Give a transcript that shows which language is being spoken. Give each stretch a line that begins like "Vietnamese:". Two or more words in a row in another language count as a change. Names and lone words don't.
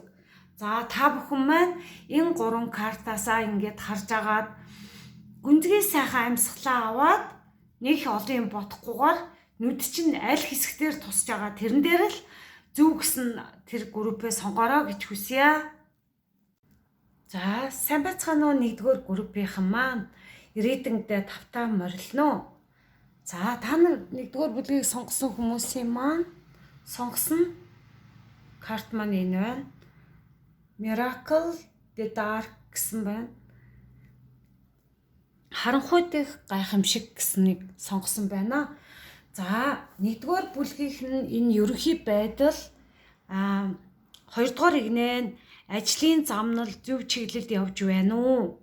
Mongolian: За та бүхэн маань энэ 3 картаасаа ингээд харж агаад гүнзгий сайхан амьсгалаа аваад нэг олон юм бодохгүйгээр нүд чинь аль хэсгээр тусч байгаа тэрэн дээр л зөв гэсэн тэр группээ сонгороо гэж хүсье. За сайн байцгаана уу 1-р группийнхан маань ирээдүйдээ тавтаа морилно. За та нар 1-р бүлгийг сонгосон хүмүүсийн маань сонгосон карт маань энэ байна. Miracle the Dark гэсэн байна. Харанхуй дэх гайхамшиг гэснийг сонгосон байна. За 1-р бүлгийнх нь энэ ерөнхий байдал 2-р игнэн ажлын замнал зөв чиглэлд явж байна уу?